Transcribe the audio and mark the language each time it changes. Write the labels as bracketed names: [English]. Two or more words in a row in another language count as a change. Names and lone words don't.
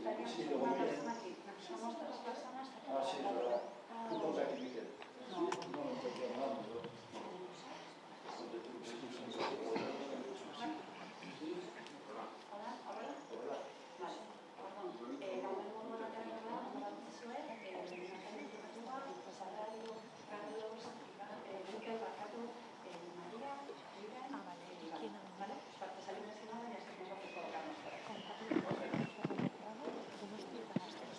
[Spanish] Sí, luego una viene. persona aquí. Somos tres personas. Ah, sí, es verdad. Tú ponte aquí, Miquel. No, no estoy aquí hablando, pero. Hola, hola. Hola. Vale, perdón. [Basque] Gaur egun batean gara, badakizue, Natalia Iturrasua, Sagrario, Carlos, Mikel Barkatu, María, Irene, Iván. ¿Vale? [Spanish] Para que salir mencionada y así nos vamos a colocarnos por aquí.